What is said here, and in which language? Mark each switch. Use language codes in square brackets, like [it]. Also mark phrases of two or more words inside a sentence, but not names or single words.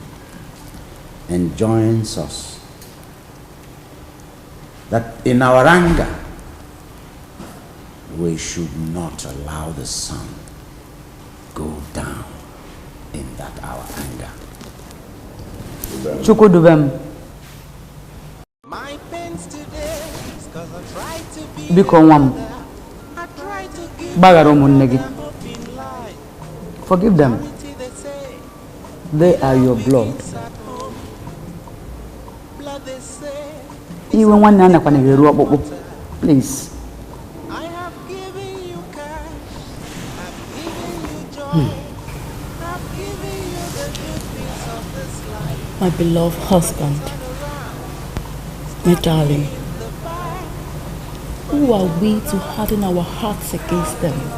[en] enjoins us that in our anger we should not allow the sun go down in that our anger. [ig] Chukudubem, Biko nwam. Bagara ụmụnne gị. [en] Forgive them. They are your blood. [ig] Iwe nwanne anakwana ga-eru ọkpụkpụ. [en] Please. My beloved husband, my darling, who are we to harden our hearts against them?